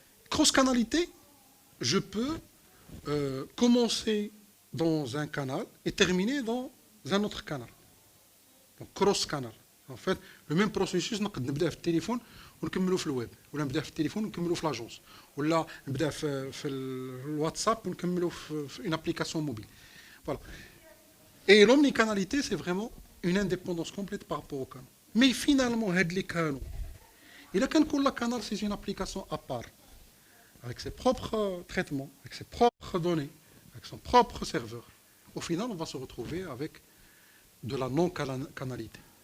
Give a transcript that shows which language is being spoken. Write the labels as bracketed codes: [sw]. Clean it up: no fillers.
[fr] Cross-canalité, je peux commencer dans un canal et terminer dans un autre canal. Donc, cross-canal. En fait, le même processus, on peut [ar] نبدا في التليفون ونكملوا في الويب ولا نبدا في التليفون ونكملوا في لاجونس ولا نبدا في الواتساب ونكملوا في [fr] une application mobile. Voilà. Et l'omnicanalité, c'est vraiment une indépendance complète par rapport au canal. Mais finalement, les canaux, il كان كل canal, c'est une application à part, avec ses propres traitements, avec ses propres données, avec son propre serveur. Au final, on va se retrouver avec de la non-canalité.